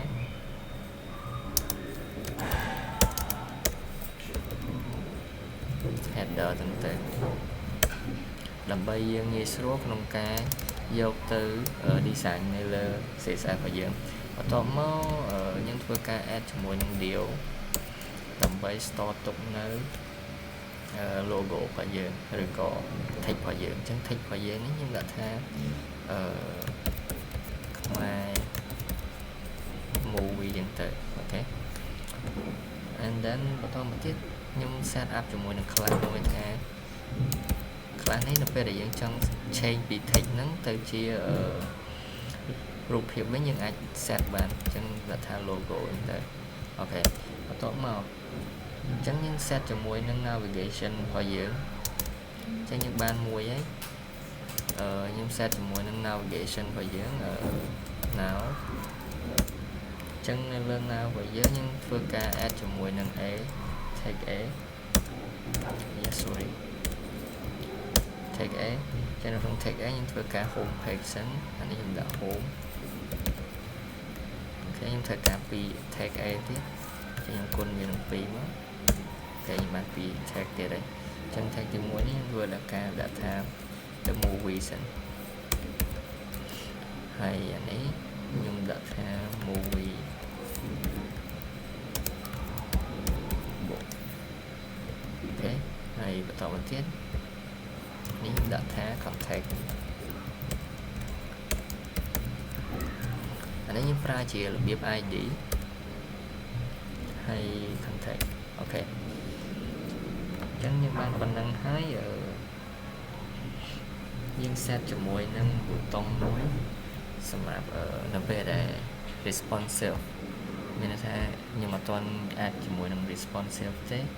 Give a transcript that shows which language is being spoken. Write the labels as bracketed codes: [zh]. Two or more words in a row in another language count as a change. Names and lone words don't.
[km] header ទៅដើម្បីយើងងាយស្រួលក្នុងការយកទៅ design នៅលើ CSS របស់យើងបន្ទាប់មកខ្ញុំធ្វើការ add ជាមួយនឹង div ដើម្បី store ទុកនៅ logo របស់យើងឬក៏ text របស់យើងអញ្ចឹង text របស់យើងនេះខ្ញុំដាក់ថា ខ្មែរ movie ចឹងទៅអូខេ [en] and then [km] បន្តមកទៀតខ្ញុំ [en] set up [km] ជាមួយនឹង class មួយថា class នេះនៅពេលដែលយើងចង់ change ពី text ហ្នឹងទៅជារូបភាពវិញយើងអាច set បានអញ្ចឹងដាក់ថា logo ហ្នឹងទៅ អូខេបន្ទាប់មកអញ្ចឹងយើង set ជាមួយនឹង navigation របស់យើងអញ្ចឹងយើងបានមួយហើយខ្ញុំ set ជាមួយនឹង navigation របស់យើង now អញ្ចឹងនៅលើ now របស់យើងខ្ញុំធ្វើការ add ជាមួយនឹង [en] a tag a yes sorry tag a [km] ចឹងនៅក្នុង tag a ខ្ញុំធ្វើការ [en] home page [km] សិនអានេះខ្ញុំដាក់ home អូខេខ្ញុំធ្វើការពី tag a ទៀតខ្ញុំគុណវានឹង2មកគេខ្ញុំបានពី tag ទៀតហើយអញ្ចឹង tag ទី1នេះខ្ញុំធ្វើដល់ការដាក់ថា [en] the movie [km] សិនហើយអានេះខ្ញុំដាក់ថា movie book អូខេហើយបន្តមកទៀតនេះដាក់ថា contact អានេះខ្ញុំប្រើជារបៀប ID ហើយ contact អូខេអញ្ចឹងយើងបានប៉ុណ្ណឹងហើយយើង set ជាមួយនឹងប៊ូតុងមួយសម្រាប់នៅពេលដែល responsive មានន័យថាខ្ញុំអត់ទាន់អាចជាមួយនឹង responsive ទេ